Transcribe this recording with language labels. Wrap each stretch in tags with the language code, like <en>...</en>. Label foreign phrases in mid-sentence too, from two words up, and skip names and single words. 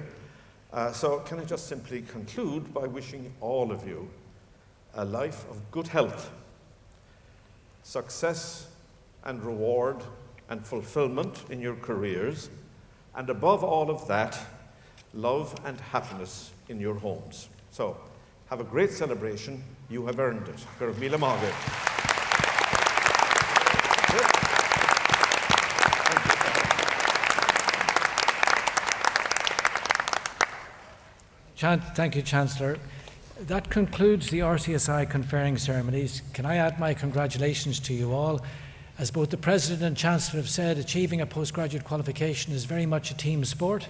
<en>So can I just simply conclude by wishing all of you a life of good health, success and reward and fulfillment in your careers, and above all of that, love and happiness in your homes. So have a great celebration. You have earned it.</en> <ga>Gur míle mágad.</ga> <en>Thank you, Chancellor. That concludes the RCSI conferring ceremonies. Can I add my congratulations to you all? As both the President and Chancellor have said, achieving a postgraduate qualification is very much a team sport.</en>